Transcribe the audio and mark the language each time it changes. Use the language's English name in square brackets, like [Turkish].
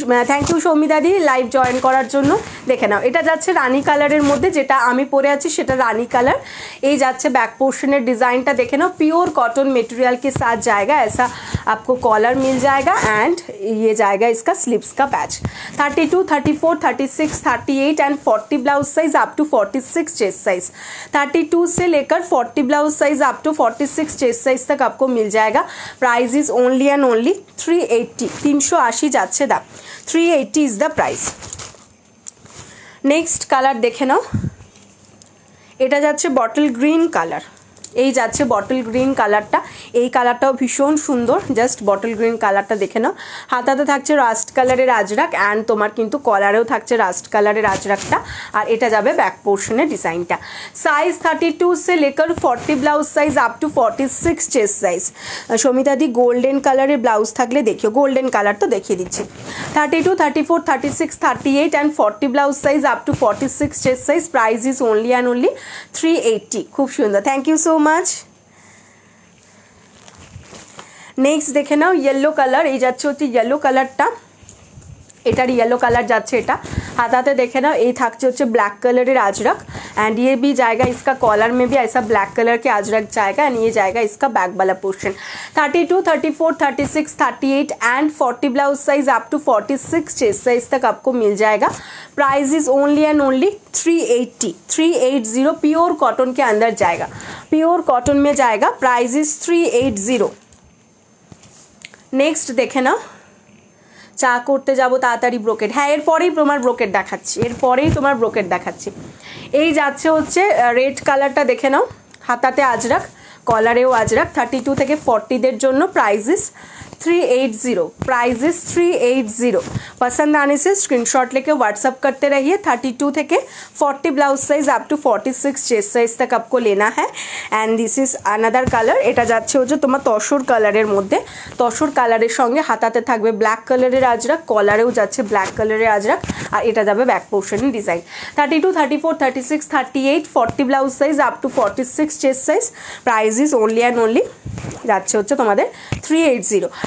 [Bangla] Thank you Soumita the live join করার জন্য। দেখে নাও, এটা যাচ্ছে রানি কালারের মধ্যে, যেটা আমি পরে আছি সেটা রানি কালার। এই যাচ্ছে ব্যাক পোর্শনের ডিज़ाइनটা देखে नाओ। [Hindi] प्योर कॉटन मटेरियल के साथ जाएगा, ऐसा आपको कॉलर मिल जाएगा एंड ये जाएगा इसका स्लीव्स का patch. [English] 32, 34, 36, 38 and 40 blouse size up to 46 chest size. [Hindi] 32 से लेकर 40 blouse size up to 46 chest size तक आपको मिल जाएगा। [English] price is only and only 380, [Bangla] 380 যাচ্ছে দাম। [English] 380 is the price. [Bangla] Next colour দেখে নাও। এটা যাচ্ছে বটল গ্রিন কালার। এই যাচ্ছে বটল গ্রিন কালারটা। এই কালারটাও ভীষণ সুন্দর, জাস্ট বটল গ্রিন কালারটা দেখে নাও। হাতাতে থাকছে রাস্ট কালারের আজরাক অ্যান্ড তোমার কিন্তু কলারেও থাকছে রাস্ট কালারের আজরাকটা। আর এটা যাবে ব্যাক পোর্শনের ডিজাইনটা। [English] size 32 [Hindi] से लेकर [English] 40 blouse size up to 46 chest size. [Bangla] Samita the golden কালারের ব্লাউজ থাকলে দেখিও, গোল্ডেন কালার তো দেখিয়ে দিচ্ছি। [English] 32, 34, 36, 38 and 40 blouse size up to 46 chest size. Price is only and only 380। [Bangla] খুব সুন্দর, [English] Thank you so much. [Bangla] Next দেখে নাও येलो কালার। এই যাচ্ছে হচ্ছে येलो কালারটা, এটার येलो কালার যাচ্ছে এটা। [Hindi] हाथाते देखे ना, ये [Bangla] থাকছে হচ্ছে [Hindi] ब्लैक कलर अजरक एंड ये भी जाएगा इसका कॉलर में भी ऐसा ब्लैक कलर के अजरक जाएगा एंड ये जाएगा इसका बैक वाला portion. 32, 34, 36, 38 and 40 blouse size up to 46 chest size तक आपको मिल जाएगा। [English] Price is only and only 380, 380। [Hindi] Pure cotton के अंदर जाएगा, प्योर कॉटन में जाएगा। [English] Price is 380। [Hindi] नेक्स्ट देखे ना, [Bangla] চা করতে যাব তাড়াতাড়ি ব্রোকেট। হ্যাঁ, এরপরেই তোমার ব্রোকেট দেখাচ্ছি, এরপরেই তোমার ব্রোকেট দেখাচ্ছি। এই যাচ্ছে হচ্ছে রেড কালারটা দেখে নাও। হাতাতে আজরাক, কলারেও আজরাক। 32 থেকে 40দের জন্য [English] Price is 380। Price is 380। [Hindi] पसंद आने से स्क्रीनशॉट लेके व्हाट्सअप करते रहिए। 32 থেকে 40 blouse size up to 46 chest size तक आपको लेना है [English] And this is another colour. [Bangla] এটা যাচ্ছে হচ্ছে তোমার তসর কালারের মধ্যে। তসর কালারের সঙ্গে হাতাতে থাকবে ব্ল্যাক কালারের আজরাক, কলারেও যাচ্ছে ব্ল্যাক কালারের আজরাক আর এটা যাবে back পোর্শনের design. [English] 32, 34, 36, 38, 40 blouse size up to 46 chest size. Price is only and only [Bangla] যাচ্ছে হচ্ছে তোমাদের [English] 380।